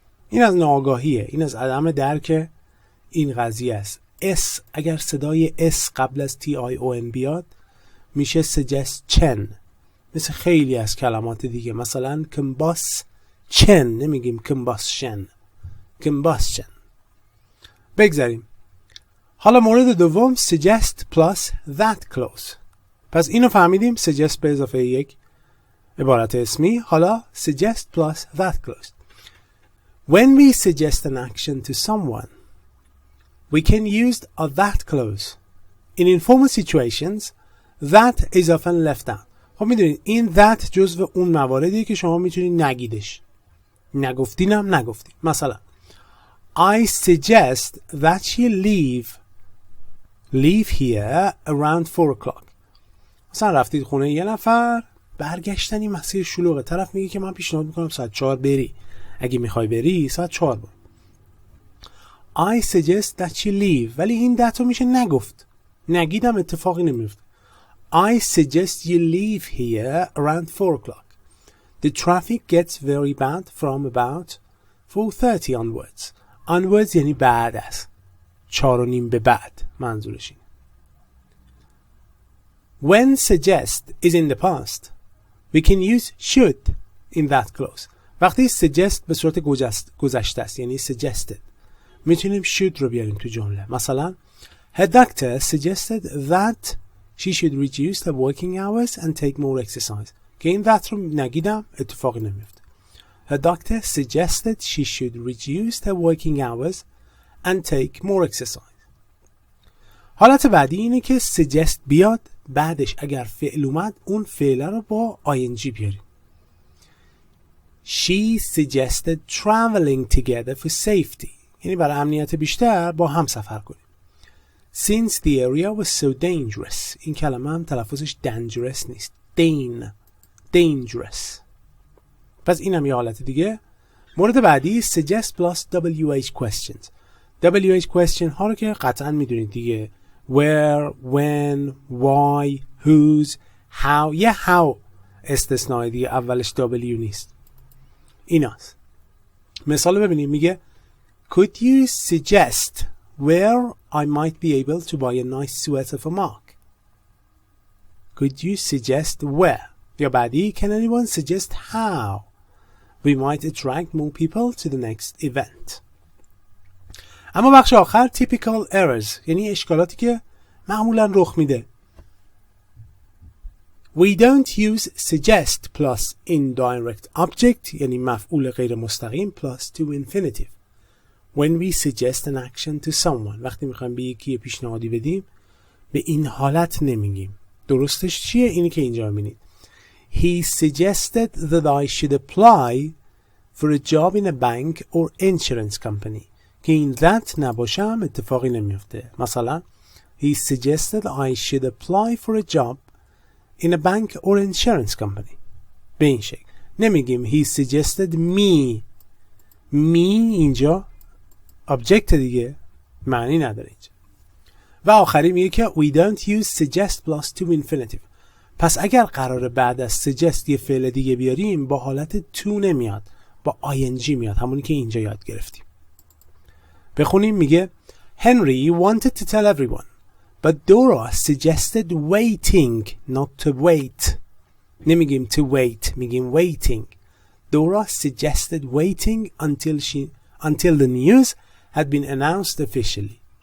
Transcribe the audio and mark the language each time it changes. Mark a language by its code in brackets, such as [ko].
[fa] این از ناآگاهیه، این از عدم درک این قضیه است. اس اگر صدای اس قبل از TION بیاد میشه suggestion. مثل خیلی از کلمات دیگه، مثلا combustion نمیگیم combustion. بگذاریم. حالا مورد دوم [en] suggest plus that clause. [fa] پس اینو فهمیدیم، suggest به اضافه یک عبارت اسمی. [en] حالا suggest plus that clause. When we suggest an action to someone, we can use a that clause. In informal situations, that is often left out. [fa] خب میدونید این that جزو اون مواردیه که شما میتونید نگیدش. نگفتینم نگفتین. [en] مثلا I suggest that you leave here around 4 o'clock. [fa] مثلا رفتید خونه یه نفر، برگشتنی مسیر شلوغه، طرف میگه که من پیشنهاد میکنم ساعت 4 بری. اگه میخوای بری ساعت 4 برو. [en] I suggest that you leave، [fa] ولی این that رو میشه نگفت. نگیدم اتفاقی نمیفته. [en] I suggest you leave here around 4 o'clock. The traffic gets very bad from about 4:30 onwards. [fa] Onwards یعنی بعد از 4:30 به بعد منظورش اینه. [en] When suggest is in the past, we can use should in that clause. [fa] وقتی suggest به صورت گذشته است یعنی suggested میتونیم should رو بیاریم تو جمله. [en] مثلا her doctor suggested that she should reduce the working hours and take more exercise. [fa] که این that رو نگیدم اتفاقی نمیفته. [en] Her doctor suggested she should reduce the working hours and take more exercise. [fa] حالت بعدی اینه که suggest بیاد بعدش اگر فعل اومد اون فعل رو با ing بیاریم. [en] She suggested traveling together for safety. [fa] یعنی برای امنیت بیشتر با هم سفر کنیم. [en] Since the area was so dangerous. [fa] این کلمه هم تلفظش dangerous نیست. Dangerous. پس این هم یه حالت دیگه. مورد بعدی [en] suggest plus WH questions. [fa] WH question ها رو که قطعا میدونید دیگه. [en] Where, when, why, whose, how. [fa] یه how استثنایی دیگه اولش W نیست. ایناست. مثال ببینیم میگه [en] Could you suggest where I might be able to buy a nice sweater for Mark? Could you suggest where? [fa] یا بعدی [en] Can anyone suggest how we might attract more people to the next event? [fa] اما بخش آخر [en] typical errors [fa] یعنی اشکالاتی که معمولا رخ میده. [en] We don't use suggest plus indirect object [fa] یعنی مفعول غیر مستقیم [en] plus to infinitive. When we suggest an action to someone [fa] وقتی میخوایم به یکی پیشنهادی بدیم به این حالت نمیگیم. درستش چیه؟ اینی که اینجا میبینید. [en] He suggested that I should apply for a job in a bank or insurance company. [fa] که این that نباشم اتفاقی نمیفته. [en] مثلا He suggested I should apply for a job in a bank or insurance company. [fa] به این شکل. [en] نمیگیم He suggested me. [fa] اینجا object دیگه معنی نداره اینجا. و آخری میگه که [en] We don't use suggest plus to infinitive. [fa] پس اگر قراره بعد از suggest یه فعل دیگه بیاریم با حالت to نمیاد با ing میاد همونی که اینجا یاد گرفتیم. بخونیم میگه [en] Henry wanted to tell everyone but Dora suggested waiting not to wait. [fa] نمیگیم to wait میگیم [en] waiting. Dora suggested waiting until the news had been announced officially.